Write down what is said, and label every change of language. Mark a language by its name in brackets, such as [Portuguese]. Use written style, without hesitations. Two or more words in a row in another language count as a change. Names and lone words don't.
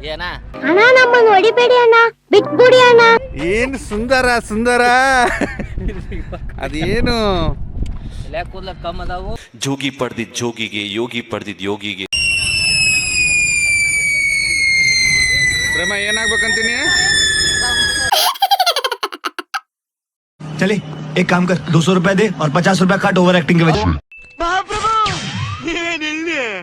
[Kannada] ಏನ್ ಸುಂದರ ಅದೇನು ಜೋಗಿ ಪಡೆದಿದ್ ಜೋಗಿಗೆ, ಯೋಗಿ ಪಡೆದಿದ್ ಯೋಗಿಗೆ. ಪ್ರೇಮ ಏನಾಗ್ಬೇಕಂತೀನಿ? [Hindi] चले एक काम कर, 200 रुपए दे और 50 रुपए काट [English] over acting [Hindi] के वजह। [Kannada] ಮಹಾಪ್ರಭು ಏನಿಲ್ಲಿ